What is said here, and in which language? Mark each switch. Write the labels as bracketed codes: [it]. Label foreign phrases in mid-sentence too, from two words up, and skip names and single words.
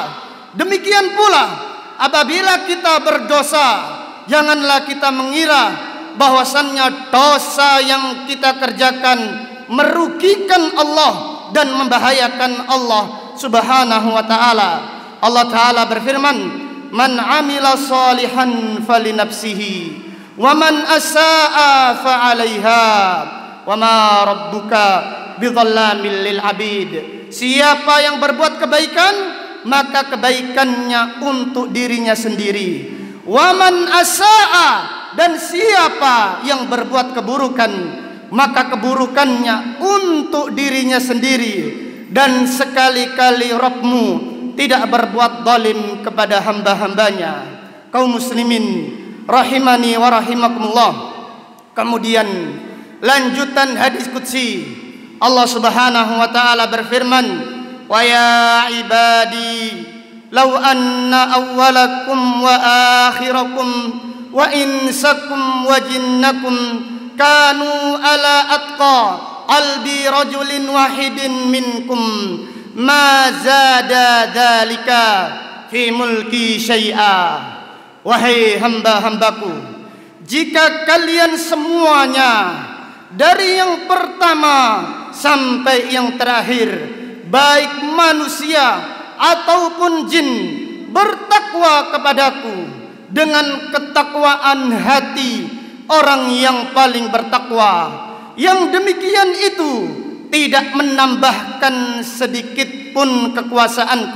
[id] Demikian pula apabila kita berdosa, janganlah kita mengira bahwasannya dosa yang kita kerjakan merugikan Allah dan membahayakan Allah [ar] سبحانه وتعالى. [id] Allah taala berfirman, [ar] "من عمل صالحا فلنفسه ومن أساء فعليها وما ربك بظلام للعبيد." [id] Siapa yang berbuat kebaikan, maka kebaikannya untuk dirinya sendiri. [ar] ومن أساء, [id] dan siapa yang berbuat keburukan, maka keburukannya untuk dirinya sendiri. Dan sekali-kali Rabbmu tidak berbuat zalim kepada hamba-hambanya. Kaum muslimin [ar] رحمني ورحمكم الله. [id] Kemudian lanjutan hadis qudsi, Allah [ar] سبحانه وتعالى [id] berfirman, [ar] ويا عبادي لو أن أولكم وآخركم وإنسكم وجنكم كانوا على أتقى قلب رجل واحد منكم ما زاد ذلك في ملكي شيئا. [id] Wahai hamba-hambaku, jika kalian semuanya dari yang pertama sampai yang terakhir, baik manusia ataupun jin, bertakwa kepadaku dengan ketakwaan hati orang yang paling bertakwa, yang demikian itu tidak menambahkan sedikit pun kekuasaanku.